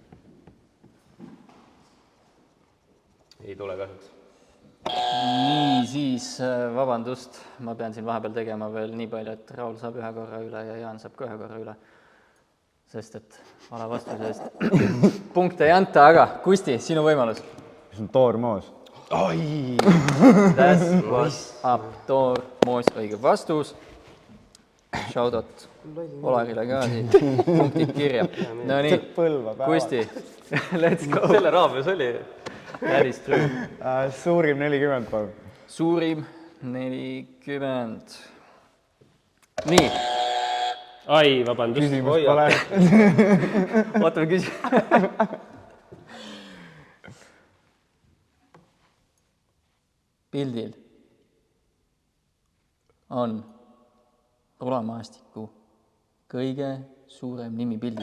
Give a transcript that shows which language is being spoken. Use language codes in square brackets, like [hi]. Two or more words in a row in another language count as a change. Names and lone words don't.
[et] Ei tule kahjuks. Nii, siis vabandust, ma pean siin vahepeal tegema veel nii palju, et Raul saab ühe korra üle ja Jaan saab ka ühe korra üle. Sest et vale vastuse eest punkte ei anta, aga Kusti, sinu võimalus. mis on toormoos? [en] That was up, [et] toormoos, õige vastus. Shoutout Olarile ka siin, punktid kirja. No nii, Kusti, [en] let's go. [et] Selle raames oli. [en] That is true. [et] Suurim 40, palun. Suurim 40. Nii. Ai, vabandust. Küsimus pole. Ootame küsimust. Pildil on rulamaastiku kõige suurem nimi pildis.